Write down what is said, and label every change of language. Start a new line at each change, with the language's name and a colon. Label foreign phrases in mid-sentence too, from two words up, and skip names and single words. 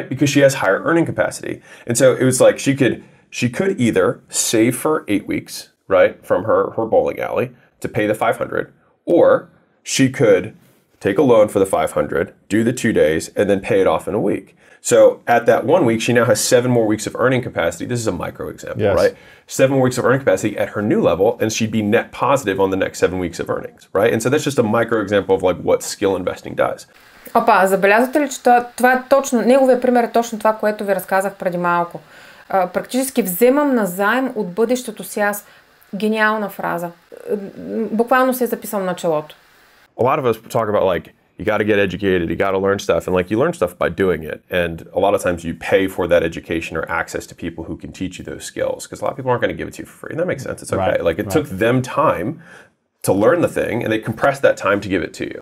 English: Because she has higher earning capacity. And so it was like she could either save for 8 weeks, right, from her bowling alley to pay the $500, or she could take a loan for the $500, do the 2 days, and then pay it off in a week. So at that 1 week, she now has 7 more weeks of earning capacity. This is a micro example, right? 7 more weeks of earning capacity at her new level, and she'd be net positive on the next 7 weeks of earnings, right? And so that's just a micro example of like what skill investing does.
Bulgarian: Опа, забелязвате ли, че това е точно, неговия пример е точно това, което ви разказах преди малко. Практически вземам назаем от бъдещето си аз. Гениална фраза. Буквално се е записал на челото.
English: A lot of us talk about like, you got to get educated, you got to learn stuff, and like you learn stuff by doing it. And a lot of times you pay for that education or access to people who can teach you those skills, because a lot of people aren't going to give it to you for free. And that makes sense. It's okay. Like it took them time to learn the thing, and they compressed that time to give it to you.